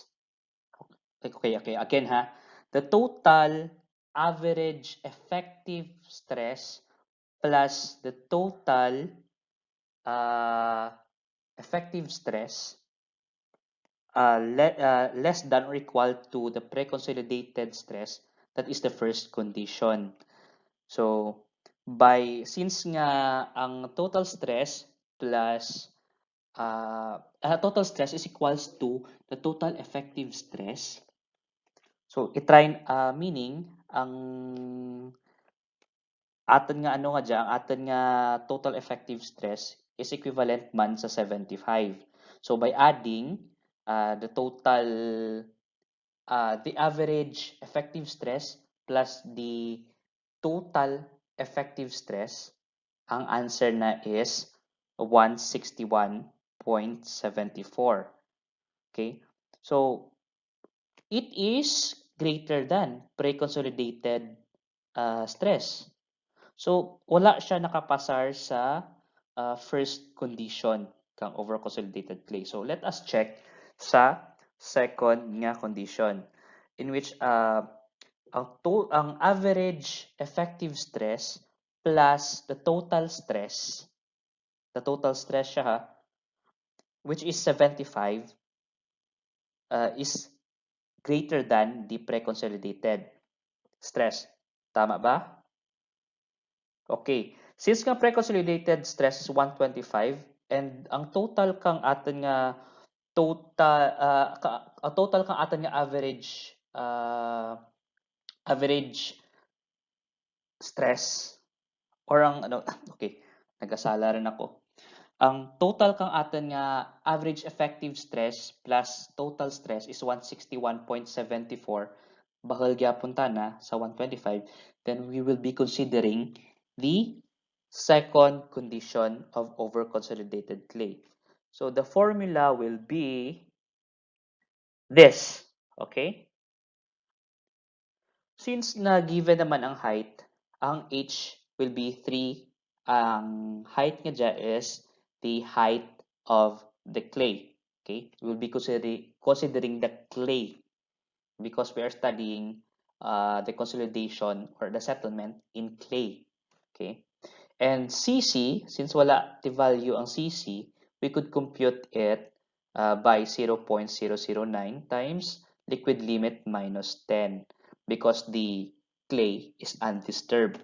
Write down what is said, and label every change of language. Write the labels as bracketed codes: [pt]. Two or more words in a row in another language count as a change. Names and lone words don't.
[en] Okay, again the total average effective stress plus the total uh, effective stress less than or equal to the pre-consolidated stress. That is the first condition. So since [hil] nga ang [en] total stress plus total stress is equals to the total effective stress. So meaning [hil] ang aton nga ano nga dyan, aton nga [en] total effective stress is equivalent [hil] man sa 75. [en] So by adding the total the average effective stress plus the total effective stress, ang answer na is 161.74. Okay? So, it is greater than pre-consolidated stress. So, [hil] wala siya nakapasar sa [en] first condition [hil] kang [en] overconsolidated clay. So, let us check sa second nga condition in which ang average effective stress plus the total stress siya which is 75 is greater than the pre-consolidated stress. [hil] Tama ba? Okay. [en] Since nga pre-consolidated stress is 125 and ang total [hil] kang aton nga [en] average stress or ang okay, [hil] nagasala rin ako. [en] Ang total [hil] kang aton nga [en] average effective stress plus total stress is 161.74. [hil] Bakal gyapon ta na sa 125, [en] then we will be considering the second condition of overconsolidated clay. So the formula will be this, okay? Since na given [hil] naman ang [en] height, ang h will be 3 ang height [hil] nga dyan [en] is the height of the clay. Okay, we'll be considering the clay because we are studying the consolidation or the settlement in clay. Okay, and CC, since wala the value ang CC, we could compute it by 0.009 times liquid limit minus 10 because the clay is undisturbed.